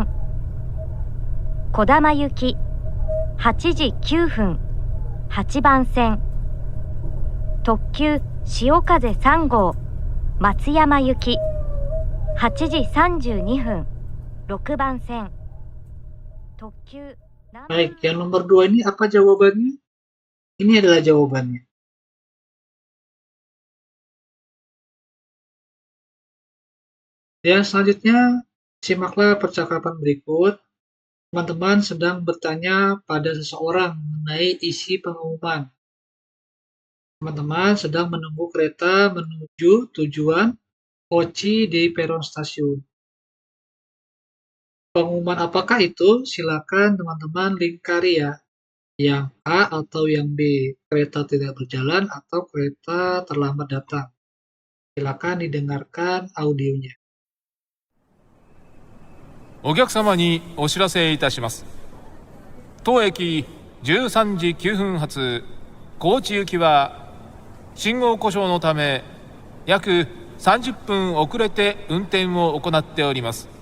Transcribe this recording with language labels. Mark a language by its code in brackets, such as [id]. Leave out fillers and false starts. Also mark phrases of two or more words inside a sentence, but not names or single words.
[ja] こだま行き、8時9分、8番線。特急潮風3号、松山行き、8時32分、6番線。特急南 [id] Baik, yang nomor 2 ini apa jawabannya? Ini adalah jawabannya. Yang selanjutnya, simaklah percakapan berikut. Teman-teman sedang bertanya pada seseorang mengenai isi pengumuman. Teman-teman sedang menunggu kereta menuju tujuan Kochi di peron stasiun. Pengumuman apakah itu? Silakan teman-teman lingkari ya. Yang A atau yang B, kereta tidak berjalan atau kereta terlambat datang. Silakan didengarkan audionya. [ja] お客様にお知らせいたします。当駅13時9分発高知行きは信号故障のため約30分遅れて運転を行っております。